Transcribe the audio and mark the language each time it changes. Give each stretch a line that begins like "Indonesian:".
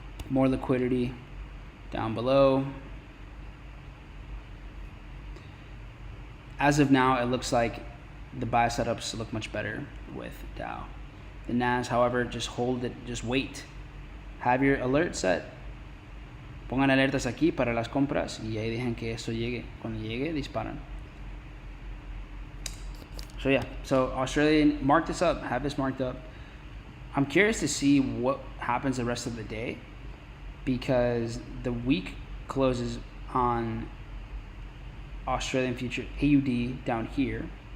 English: More liquidity down below. As of now, it looks like the buy setups look much better with Dow. The NAS, however, just hold it, just wait. Have your alert set.
Spanish: Pongan alertas aquí para las compras y ahí dejen que eso llegue. Cuando llegue, disparan.
English: So yeah, so Australian, mark this up, have this marked up. I'm curious to see what happens the rest of the day because the week closes on Australian future AUD down here.